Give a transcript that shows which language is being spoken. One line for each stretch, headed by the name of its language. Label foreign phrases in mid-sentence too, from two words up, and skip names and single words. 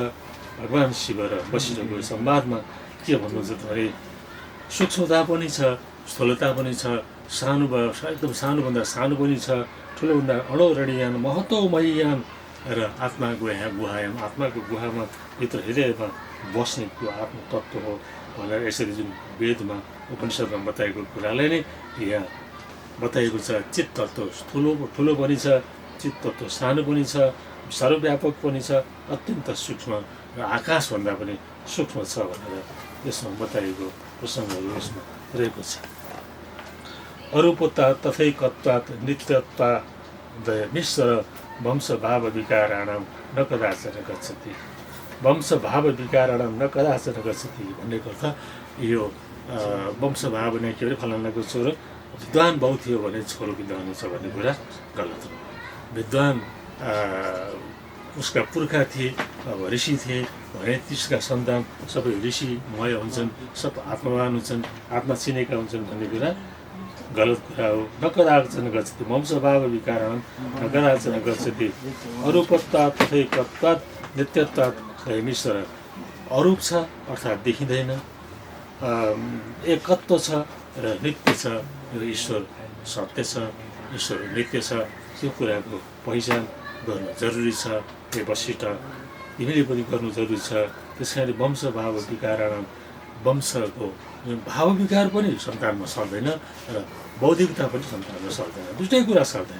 Nepali: भगवान् शिव र वशिष्ठको संवादमा के भन्नुहुन्छ भने सूक्ष्मता पनि छ, स्थूलता पनि छ, सानो एकदम सानोभन्दा सानो पनि छ, ठुलोभन्दा
Sanskrit: अणोरणीयाम महत्त्वमय्याम
Nepali: र
Sanskrit: आत्मा गुहायाम
Nepali: आत्माको गुहामा भित्र हृदयमा बस्ने त्यो आत्मतत्त्व हो भनेर यसरी जुन वेदमा उपनिषदमा बताएको कुरालाई नै यहाँ बताइएको छ। चित्त तत्त्व ठुलो पनि छ, चित्त तत्त्व सानो पनि छ, सर्वव्यापक पनि छ, अत्यन्त सूक्ष्म र आकाशभन्दा पनि सूक्ष्म छ भनेर यसमा बताइएको प्रसङ्गहरू यसमा रहेको छ।
Sanskrit: अरूपता तथैकत्वात् नित्यत्वादय मिश्र वंशभाव विकाराणां न कदाचन गच्छति। वंशभाव विकाराणां न कदाचन गच्छति
Nepali: भन्नेको अर्थ यो वंशभाव नै के अरे फलानाको छोरो विद्वान बाउ थियो भने छोरो विद्वान हुन्छ भन्ने कुरा गलत हो। विद्वान उसका पुर्खा थिए, अब ऋषि थिए भने त्यसका सन्तान सबै ऋषिमय हुन्छन्, सब आत्मवान हुन्छन्, आत्मा चिनेका हुन्छन् भन्ने कुरा गलत कुरा हो।
Sanskrit: न कदाचन गच्छति वंशभाव विकाराणां न कदाचन गच्छति। अरूपत्वात् तथैकत्वात् नित्यत्वात् मिश्र।
Nepali: अरूप छ अर्थात् देखिँदैन, एकत्व छ र नित्य छ। यो ईश्वर सत्य छ, ईश्वर नित्य छ, त्यो कुराको पहिचान गर्न जरुरी छ। हे वशिष्ठ तिमीले पनि गर्नु जरुरी छ। त्यस कारणले
Sanskrit: वंश भाव विकाराणाम
Nepali: वंशको भाव विकार पनि सन्तानमा सर्दैन र बौद्धिकता पनि सन्तानमा सर्दैन, दुईटै कुरा सर्दैन।